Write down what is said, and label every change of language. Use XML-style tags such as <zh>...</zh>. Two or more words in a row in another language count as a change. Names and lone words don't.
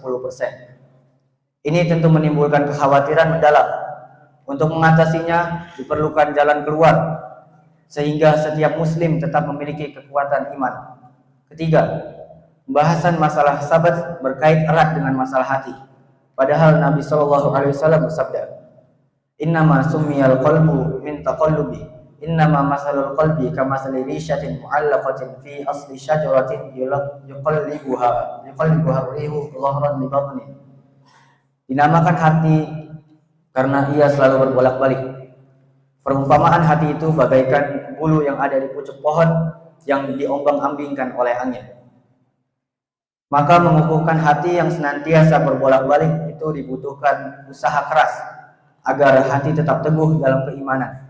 <id>Ini tentu menimbulkan kekhawatiran mendalam. Untuk mengatasinya diperlukan jalan keluar sehingga setiap muslim tetap memiliki kekuatan iman. Ketiga, pembahasan masalah sabat berkait erat dengan masalah hati. Padahal Nabi SAW bersabda,</id> <ar>"إنما سمي القلب من تقلب، إنما مثل القلب كمثل ريشة معلقة في أصل شجرة يقلبها الريح ظهرا لبطن."</ar> <id>Dinamakan hati karena ia selalu berbolak-balik. Perumpamaan hati itu bagaikan bulu yang ada di pucuk pohon yang diombang-ambingkan oleh angin. Maka mengukuhkan hati yang senantiasa berbolak-balik itu dibutuhkan usaha keras agar hati tetap teguh dalam keimanan.</id>